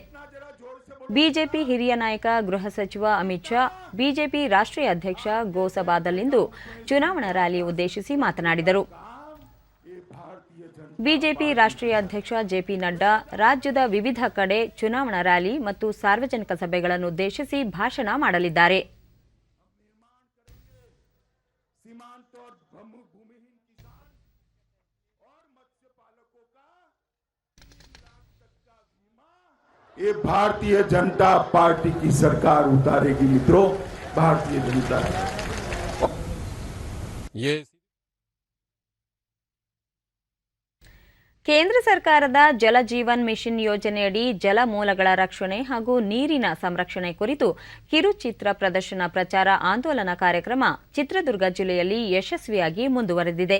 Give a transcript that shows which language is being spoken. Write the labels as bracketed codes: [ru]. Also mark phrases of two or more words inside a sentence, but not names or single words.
[kn] ಬಿಜೆಪಿ ಹಿರಿಯ ನಾಯಕ ಗೃಹ ಸಚಿವ ಅಮಿತ್ ಶಾ ಬಿಜೆಪಿ ರಾಷ್ಟ್ರೀಯ ಅಧ್ಯಕ್ಷ ಗೋಸಬಾದಲ್ಲಿಂದು ಚುನಾವಣಾ ರ್ಯಾಲಿ ಉದ್ದೇಶಿಸಿ ಮಾತನಾಡಿದರು. ಬಿಜೆಪಿ ರಾಷ್ಟ್ರೀಯ ಅಧ್ಯಕ್ಷ ಜೆಪಿ ನಡ್ಡಾ ರಾಜ್ಯದ ವಿವಿಧ ಕಡೆ ಚುನಾವಣಾ ರ್ಯಾಲಿ ಮತ್ತು ಸಾರ್ವಜನಿಕ ಸಭೆಗಳನ್ನು ಉದ್ದೇಶಿಸಿ ಭಾಷಣ ಮಾಡಲಿದ್ದಾರೆ. [hi] ये भारतीय जनता पार्टी की सरकार उतारेगी मित्रों, भारतीय जनता [kn] ये ಕೇಂದ್ರ ಸರ್ಕಾರದ ಜಲ ಜೀವನ್ ಮಿಷನ್ ಯೋಜನೆಯಡಿ ಜಲಮೂಲಗಳ ರಕ್ಷಣೆ ಹಾಗೂ ನೀರಿನ ಸಂರಕ್ಷಣೆ ಕುರಿತು ಕಿರುಚಿತ್ರ ಪ್ರದರ್ಶನ ಪ್ರಚಾರ ಆಂದೋಲನ ಕಾರ್ಯಕ್ರಮ ಚಿತ್ರದುರ್ಗ ಜಿಲ್ಲೆಯಲ್ಲಿ ಯಶಸ್ವಿಯಾಗಿ ಮುಂದುವರೆದಿದೆ.